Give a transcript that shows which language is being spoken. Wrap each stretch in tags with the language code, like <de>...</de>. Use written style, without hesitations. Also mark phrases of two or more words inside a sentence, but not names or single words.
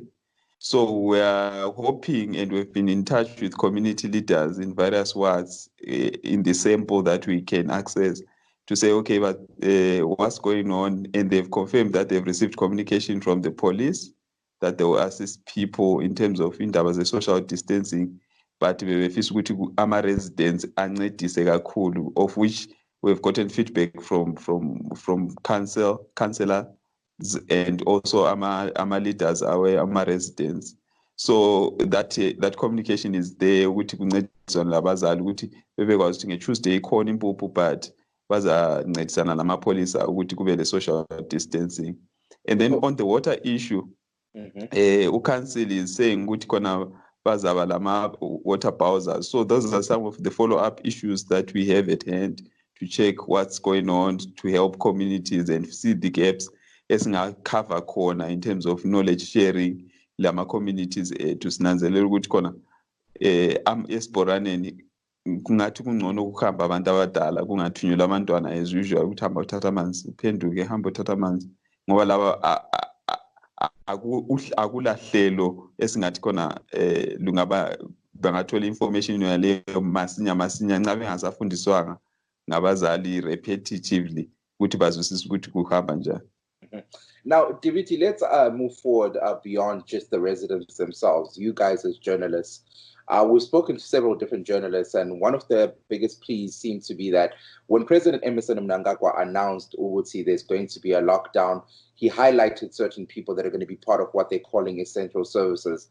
<en>So we are hoping, and we've been in touch with community leaders in various wards in the sample that we can access to say, okay, but what's going on? And they've confirmed that they've received communication from the police that they will assist people in terms of indaba social distancing.</en> <nd>But bebefisa ukuthi ama-residents ancedise kakhulu,</nd> <en>of which we've gotten feedback from councillors and also ama-leaders ama-residents. So that communication is there</en> <nd>ukuthi kuncediswa labazali ukuthi bebekwazi ukuthi nge-Tuesday ikhona impuphu but bazancedisana namapholisa ukuthi kube le-social distancing.</nd> <en>And then on the water issue, uCouncil is saying</en> <nd>ukuthi khona bazaba lama</nd> <en>water bowsers. So those are some of the follow-up issues that we have at hand to check what's going on, to help communities and see the gaps</en> <nd>esingacover khona</nd> <en>in terms of knowledge sharing</en> <nd>lama communities to sinanzelela ukuthi khona esiboraneni kungathi kungcono ukuhamba abantu abadala kungathunyelwa abantwana</nd> <en>as usual</en> <nd>ukuthi hamba uthatha amanzi uphenduke hamba uthatha amanzi ngoba laba akulahlelo esingathi khona lungaba bangathola information yaleyo masinya nxa bengasafundiswanga ngabazali repetitively ukuthi bazwisise ukuthi kuhamba njani.</nd> <en>Now, Diviti, let's move forward beyond just the residents themselves. You guys as journalists, we've spoken to several different journalists, and one of the biggest pleas seems to be that when President Emmerson Mnangagwa announced Uwuti there's going to be a lockdown, he highlighted certain people that are going to be part of what they're calling essential services.</en>